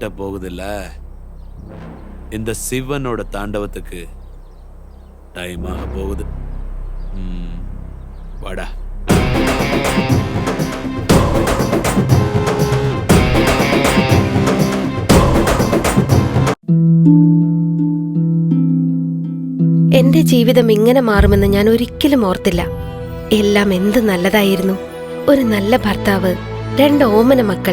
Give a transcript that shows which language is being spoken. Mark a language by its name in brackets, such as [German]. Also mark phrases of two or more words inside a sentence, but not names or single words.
[Tamil] இருட்ட போகுதில்ல, இந்த சிவனோட தாண்டவத்துக்கு டைம் ஆக போகுது. வாடா. [Malayalam] എന്റെ ജീവിതം ഇങ്ങനെ മാറുമെന്ന് ഞാൻ ഒരിക്കലും ഓർത്തില്ല. എല്ലാം എന്ത് നല്ലതായിരുന്നു. ഒരു നല്ല ഭർത്താവ്, 2 ഓമന മക്കൾ.